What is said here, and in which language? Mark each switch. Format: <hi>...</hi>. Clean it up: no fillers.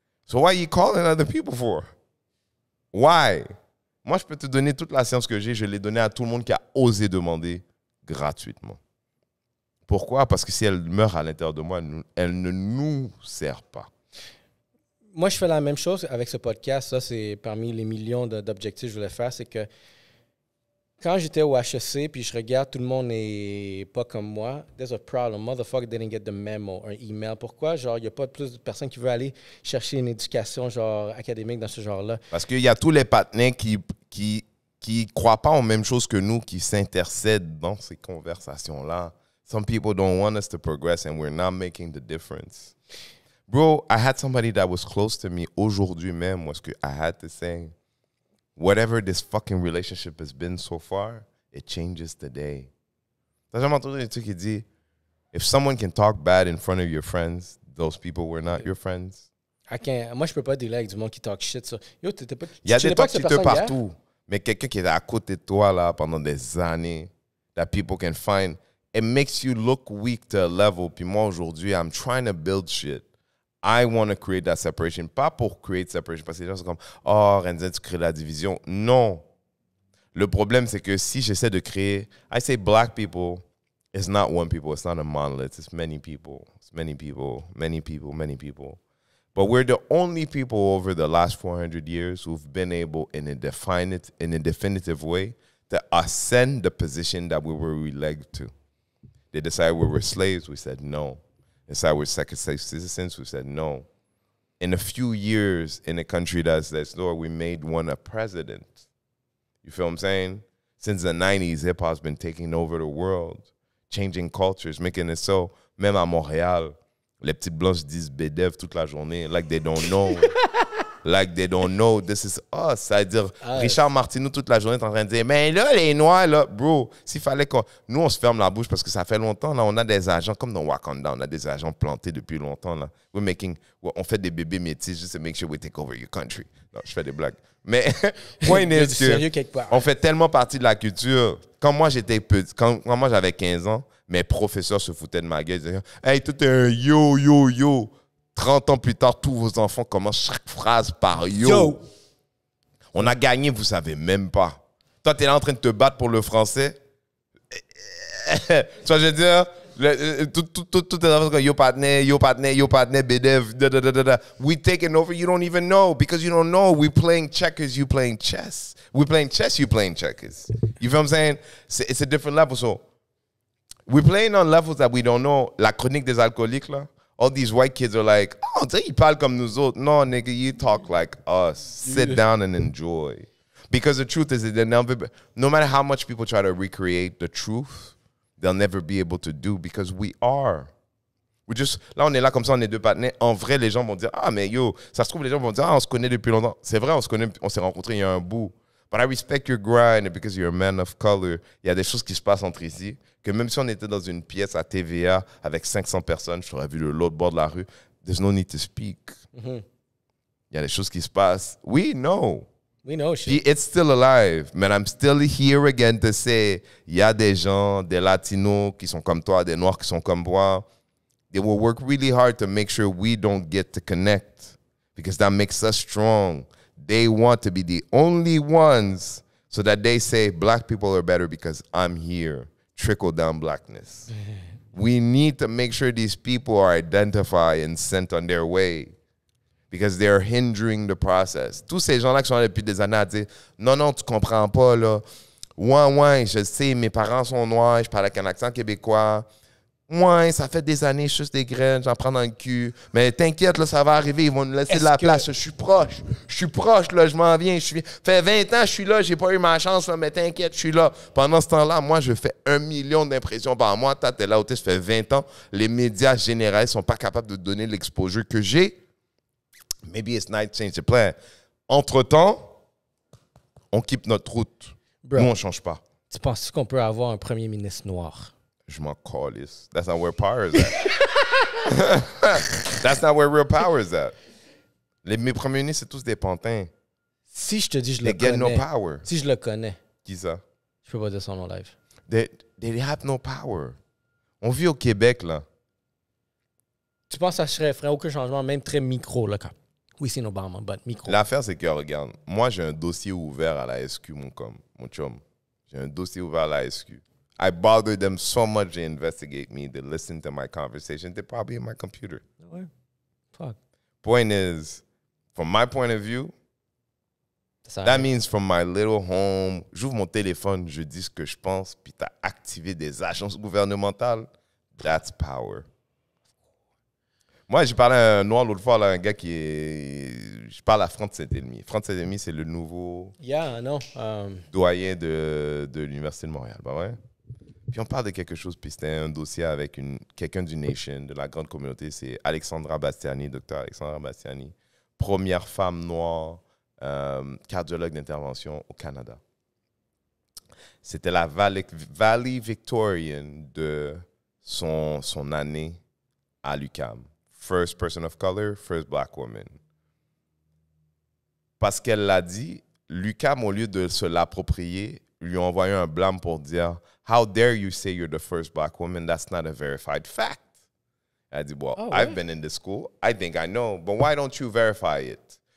<en>So why are you calling other people for? Why?</en> <fr>Moi, je peux te donner toute la science que j'ai. Je l'ai donnée à tout le monde qui a osé demander gratuitement. Pourquoi? Parce que si elle meurt à l'intérieur de moi, elle ne nous sert pas. Moi, je fais la même chose avec ce podcast. Ça, c'est parmi les millions d'objectifs que je voulais faire. C'est que quand j'étais au HEC, puis je regarde, tout le monde n'est pas comme moi.</fr> <en>There's a problem. Motherfucker didn't get the memo,</en> <fr>un email. Pourquoi? Genre, il n'y a pas plus de personnes qui veulent aller chercher une éducation genre académique dans ce genre-là. Parce qu'il y a tous les partenaires qui croient pas aux mêmes choses que nous, qui s'intercèdent dans ces conversations-là.</fr> <en>Some people don't want us to progress and we're not making the difference. Bro, I had somebody that was close to me</en> <fr>aujourd'hui même,</fr> <en>was que I had to say, whatever this fucking relationship has been so far, it changes today.</en> <fr>T'as jamais entendu un truc qui dit,</fr> <en>if someone can talk bad in front of your friends, those people were not your friends?</en> <fr>Moi, je peux pas dealer avec du monde qui</fr> <en>talk shit.</en> <fr>Ça. Yo, il y a des toxiciteux partout, mais quelqu'un qui est à côté de toi là, pendant des années,</fr> <en>that people can find, it makes you look weak to a level.</en> <fr>Puis moi, aujourd'hui,</fr> <en>I'm trying to build shit. I want to create that separation.</en> <fr>Pas pour</fr> <en>create separation,</en> <fr>parce que les gens sont comme, oh, Renzen, tu crées la division. Non. Le problème, c'est que si j'essaie de créer,</fr> <en>I say black people, it's not one people, it's not a monolith, it's many people. It's many people, many people, many people. But we're the only people over the last 400 years who've been able, in a definitive way, to ascend the position that we were relegated to. They decided we were slaves, we said no. They decided we're second-class citizens, we said no. In a few years, in a country that's lower, we made one a president. You feel what I'm saying? Since the 90s, hip-hop's been taking over the world, changing cultures, making it so.</en> <fr>Même à Montréal, les petites blanches disent BDF toute la journée,</fr> <en>like they don't know. Like they don't know this is us.</en> <fr>C'est-à-dire, Richard Martineau toute la journée est en train de dire, mais là, les Noirs, là, bro, s'il fallait qu'on... Nous, on se ferme la bouche parce que ça fait longtemps, là, on a des agents, comme dans Wakanda, on a des agents plantés depuis longtemps, là. On fait des bébés métis</fr> <en>just to make sure we take over your country.</en> <fr>Non, je fais des blagues. Mais, point est que on fait tellement partie de la culture. Quand moi, j'étais petit, quand moi, j'avais 15 ans, mes professeurs se foutaient de ma gueule. Ils disaient, hey, toi, t'es un yo, yo, yo. 30 ans plus tard, tous vos enfants commencent chaque phrase par yo. Yo. On a gagné, vous savez même pas. Toi, t'es là en train de te battre pour le français. Tu vois, je veux dire, tout est en train de yo partner, BDF, da da da da da.</fr> <en>We taking over, you don't even know because you don't know. We playing checkers, you playing chess. We playing chess, you playing checkers. You feel what I'm saying? It's a different level. So, we're playing on levels that we don't know.</en> <fr>La chronique des alcooliques, là.</fr> <en>All these white kids are like, oh,</en> <fr>tu sais, ils parlent comme nous autres.</fr> <en>No, nigga, you talk like us. Sit down and enjoy. Because the truth is that no matter how much people try to recreate the truth, they'll never be able to do because we are.</en> <fr>Là, on est là comme ça, on est deux partenaires. En vrai, les gens vont dire, ah, mais yo, ça se trouve, les gens vont dire, ah, on se connaît depuis longtemps. C'est vrai, on s'est rencontrés il y a un bout.</fr> <en>But I respect your grind because you're a man of color.</en> <fr>Il y a des choses qui se passent entre ici que même si on était dans une pièce à TVA avec 500 personnes, je t'aurais vu de l'autre bord de la rue.</fr> <en>There's no need to speak.</en> <fr>Il y a des choses qui se passent.</fr> <en>We know. Shit. It's still alive. But I'm still here again to say,</en> <fr>il y a des gens, des Latinos qui sont comme toi, des Noirs qui sont comme moi.</fr> <en>They will work really hard to make sure we don't get to connect because that makes us strong. They want to be the only ones so that they say black people are better because I'm here. Trickle down blackness. We need to make sure these people are identified and sent on their way because they're hindering the process.</en> <fr>Tous ces gens-là qui sont là depuis des années à dire non, non, tu comprends pas, là. Ouais, je sais, mes parents sont noirs, je parle avec un accent québécois. Ouais, ça fait des années, je suce des graines, j'en prends dans le cul. Mais t'inquiète, là, ça va arriver, ils vont nous laisser de la place. Je suis proche, là, je m'en viens. Fait 20 ans, je suis là, j'ai pas eu ma chance, là, mais t'inquiète, je suis là. Pendant ce temps-là, moi, je fais 1 million d'impressions par mois. Toi, t'es là où ça fait 20 ans. Les médias généraux sont pas capables de donner l'exposure que j'ai.</fr> <en>Maybe it's night to change the plan.</en> <fr>Entre-temps, on quitte notre route. Bro, nous, on change pas. Tu penses qu'on peut avoir un premier ministre noir? Je m'en calisse.</fr> <en>That's not where power is at. That's not where real power is at.</en> <fr>Mes premiers ministres, c'est tous des pantins. Si je te dis je</fr> <en>They</en> <fr>le</fr> <en>get</en> <fr>connais.</fr> <en>no power.</en> <fr>Si je le connais. Qui ça? Je peux pas dire son nom live.</fr> <en>They have no power.</en> <fr>On vit au Québec, là. Tu penses que ça ferait aucun changement, même très micro, là, quand... Oui, c'est Obama,</fr> <en>but micro.</en> <fr>L'affaire, c'est que, regarde, moi, j'ai un dossier ouvert à la SQ, mon chum. J'ai un dossier ouvert à la SQ.</fr> <en>I bother them so much they investigate me, they listen to my conversation. They're probably in my computer.</en> <fr>Ouais. Fuck.</fr> <en>Point is, from my point of view, that means from my little home,</en> <fr>j'ouvre mon téléphone, je dis ce que je pense, puis t'as activé des agences gouvernementales.</fr> <en>That's power.</en> <fr>Moi, j'ai parlé à un noir l'autre fois, là, un gars qui est... Je parle à Franck Saint-Elmy. Franck Saint-Elmy, c'est le nouveau doyen de l'Université de Montréal. Bah ouais. Puis on parle de quelque chose, puis c'était un dossier avec quelqu'un du Nation, de la grande communauté. C'est Alexandra Bastiani, docteur Alexandra Bastiani. Première femme noire, cardiologue d'intervention au Canada. C'était la Valley Victorian de son année à l'UQAM.</fr> <en>First person of color, first black woman.</en> <fr>Parce qu'elle l'a dit, l'UQAM, au lieu de se l'approprier, lui a envoyé un blâme pour dire «</fr> <en>How dare you say you're the first black woman? That's not a verified fact. »</en> <fr>Elle a dit</fr> <en>« Well, I've been in this school. I think I know. But why don't you verify it?</en>